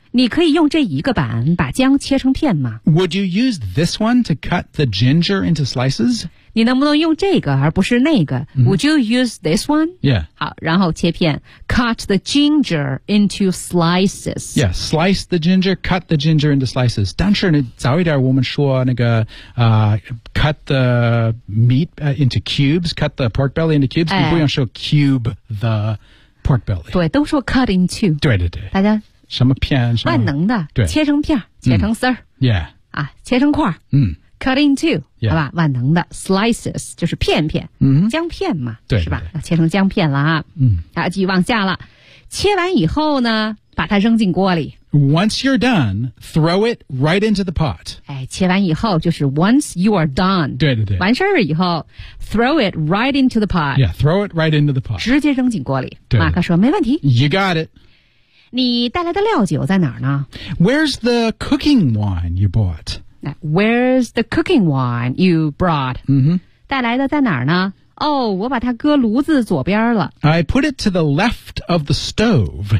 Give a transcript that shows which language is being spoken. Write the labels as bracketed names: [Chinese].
[Chinese] 你可以用这一个板把姜切成片吗 [English] ？Would you use this one to cut the ginger into slices？ [Chinese] 你能不能用这个而不是那个、mm-hmm. ？ [English] Would you use this one？ Yeah， [Chinese] 好，然后切片 ， [English] cut the ginger into slices。 Yeah， slice the ginger， cut the ginger into slices。 [Chinese] 但是你早一点我们说那个 [English] cut the meat into cubes， cut the pork belly into cubes、 [Chinese] 哎。你不用说 [English] cube the pork belly。 [Chinese] 对，都说 cut into。对对对。大家什么片什么？万能的，对，切成片，切成丝儿、嗯。Yeah，啊，切成块嗯。 [English] Cut into,、 yeah. [Chinese] 好吧，万能的 slices 就是片片，嗯，姜片嘛，对，是吧？要切成姜片了啊，嗯，啊，继续往下了，切完以后呢，把它扔进锅里。 [English] Once you're done, throw it right into the pot. [Chinese] 哎，切完以后就是 [English] once you are done. [Chinese] 对对对，完事儿以后 [English] throw it right into the pot. Yeah, throw it right into the pot. [Chinese] 直接扔进锅里。对对马克说没问题。 [English] You got it. [Chinese] 你带来的料酒在哪儿呢 [English] ？Where's the cooking wine you bought? Where's the cooking wine you brought?、 Mm-hmm. [Chinese] 带来的在哪儿呢？哦，我把它搁炉子左边了。 [English] I put it to the left of the stove.